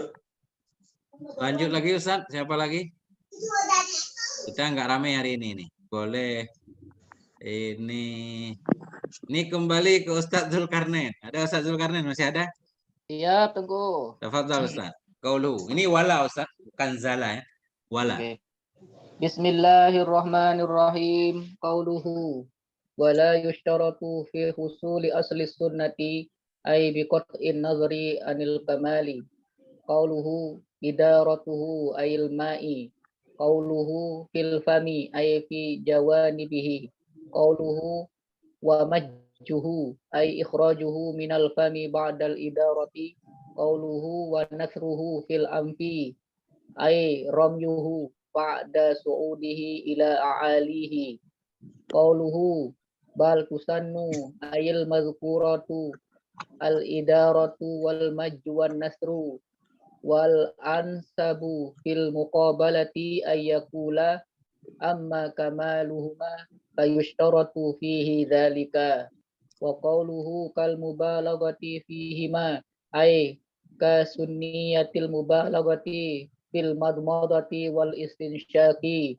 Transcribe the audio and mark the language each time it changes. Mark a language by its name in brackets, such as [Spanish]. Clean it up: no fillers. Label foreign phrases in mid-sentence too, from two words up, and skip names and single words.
[Indonesian] Lanjut lagi Ustaz, siapa lagi? Kita nggak ramai hari ini nih. Boleh ini kembali ke Ustaz Zulkarnain. Ada Ustaz Zulkarnain masih ada? Iya, Tengku. Tafadhal Ustaz. Qaulu. Ini wala Ustaz, bukan zala ya. Wala. Okay. [Arabic] بسم الله الرحمن الرحيم. قوله ولا يشترط في حصول أصل السنة أي بقطع النظر عن الكمال. قوله إدارته أي الماء. قوله في الفم أي في جوانبه. قوله ومجه أي إخراجه من الفم بعد الإدارة. قوله ونثره في الأنف أي رميه بعد صعوده إلى أعلاه. قوله بل تسن أي المذكورة الإدارة والمج والنثر والانصباب في المقابلة أي الأكل أما كمالهما فيشترط فيه ذلك. وقوله كالمبالغة فيهما أي كسنية المبالغة في المضمضة والاستنشاق.